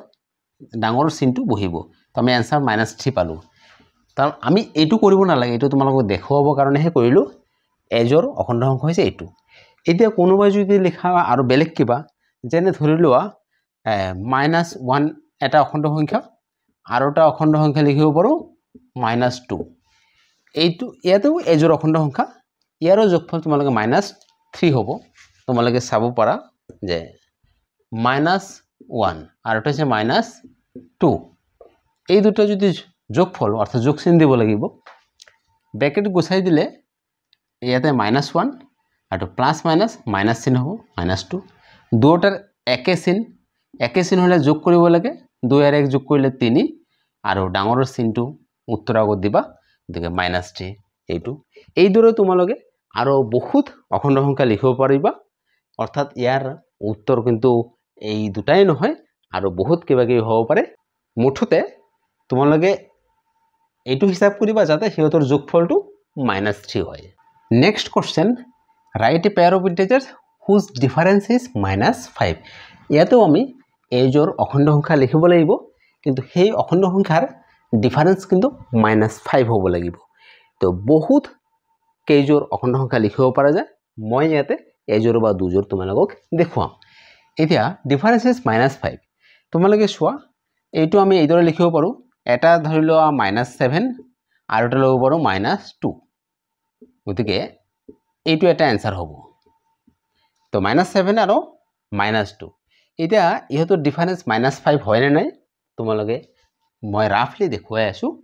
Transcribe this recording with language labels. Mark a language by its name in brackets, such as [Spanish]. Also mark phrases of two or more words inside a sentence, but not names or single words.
[Assamese] ডাঙৰ চিনটো বহিব তো আমি आंसर -3 পালো তাৰ আমি এইটো কৰিব নালাগে এইটো তোমালোকক দেখুৱাবৰ কাৰণেহে কৰিলো এজৰ অখণ্ড সংখ্যা হৈছে এইটো এতিয়া কোনোবাই যদি লিখা আৰু বেলেগ কিবা যেনে ধৰি লোৱা -1 এটা অখণ্ড সংখ্যা আৰু এটা অখণ্ড সংখ্যা লিখিব পাৰো -2 এইটো ইয়াতেও এজৰ অখণ্ড সংখ্যা ইয়াৰো যোগফল তোমালোকে -3 হ'ব তোমালোকে চাব পাৰা যে -1 আৰু এটা হৈছে -2 এই দুটো যদি যোগফল অর্থাৎ যোগ চিন দিব লাগিব ব্র্যাকেট গুছাই দিলে ইয়াতে -1 আৰু প্লাস মাইনাস মাইনাস চিন হ'ব -2 দুটাৰ একে চিন হলে যোগ কৰিব লাগে 2 আৰু 1 যোগ কৰিলে 3 আৰু ডাঙৰৰ চিনটো উত্তৰ আগত দিবা গতিকে -3 এইটো এই দৰে তোমালোকে আৰু বহুত অখণ্ড সংখ্যা লিখিব পাৰিবা অর্থাৎ ইয়াৰ উত্তৰ কিন্তু এই দুটাই নহয় আৰু বহুত কিবা কিবি হ'ব পাৰে মুঠতে তোমালোকে এইটো হিসাব কৰিবা যাতে সিহঁতৰ যোগফলটো -3 হয় [English] next question write a pair of integers whose difference is -5 [Assamese] ইয়াতেও আমি এজৰ অখণ্ড সংখ্যা লিখিব লাগিব কিন্তু সেই অখণ্ড সংখ্যাৰ ডিফারেন্স কিন্তু -5 হ'ব লাগিব তো বহুত কেইজোৰ অখণ্ড সংখ্যা লিখিব পৰা যায় মই ইয়াতে এজোৰ বা দুজোৰ তোমালোকক দেখুৱাম এতিয়া [English] difference is [Assamese] -5 তোমালোকে চোৱা এইটো আমি এইদৰে লিখিব পাৰো এটা ধৰি লোৱা -7 আৰু এটা ল'ব পাৰো -2 গতিকে এইটো এটা आंसर হ'ব তো -7 আৰু -2 এতিয়া ইহঁতৰ ডিফারেন্স -5 হয় নে নাই তোমালোকে মই ৰাফলি দেখুৱাই আছো